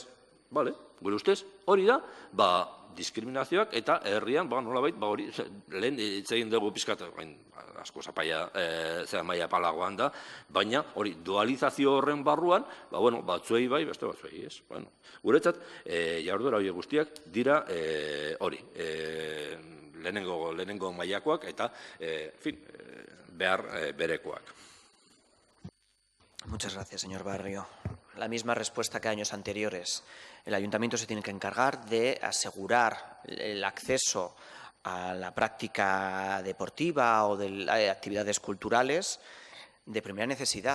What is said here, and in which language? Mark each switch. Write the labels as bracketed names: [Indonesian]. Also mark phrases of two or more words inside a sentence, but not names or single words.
[Basque] Gure ustez, hori da, diskriminazioak eta herrian, nolabait, hori, lehen itzegin dugu pizkat, asko zapaia, maila palagoan da, baina hori, dualizazio horren barruan, batzuei bai, beste batzuei ez. Guretzat, jarduera hori guztiak dira hori, lehenengo mailakoak eta behar berekoak. [Spanish] Muchas gracias, señor Barrio. La misma respuesta que años anteriores. El ayuntamiento se tiene que encargar de asegurar el acceso a la práctica deportiva o de actividades culturales de primera necesidad.